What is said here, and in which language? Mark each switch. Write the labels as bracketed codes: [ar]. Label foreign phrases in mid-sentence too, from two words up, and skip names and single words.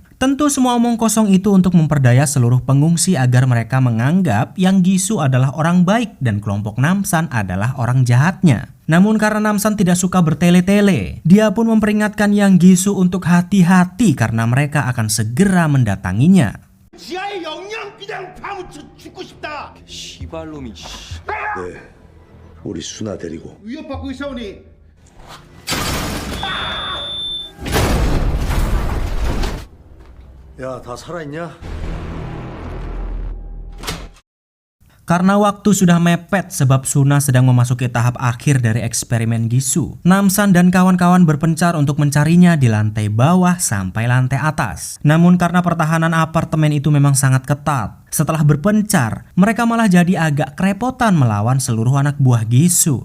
[id] Tentu semua omong kosong itu untuk memperdaya seluruh pengungsi agar mereka menganggap yang Gisu adalah orang baik dan kelompok Namsan adalah orang jahatnya. Namun karena Namsan tidak suka bertele-tele, dia pun memperingatkan yang Gisu untuk hati-hati karena mereka akan segera mendatanginya. [ko] 지하의 영영 그냥 파묻혀 죽고 싶다. 시발놈이. 네, 우리 수나 데리고 위협받고 있사오니 야, 다 살아있냐? [id] Karena waktu sudah mepet sebab Suna sedang memasuki tahap akhir dari eksperimen Gisu, Namsan dan kawan-kawan berpencar untuk mencarinya di lantai bawah sampai lantai atas. Namun karena pertahanan apartemen itu memang sangat ketat, setelah berpencar, mereka malah jadi agak kerepotan melawan seluruh anak buah Gisu.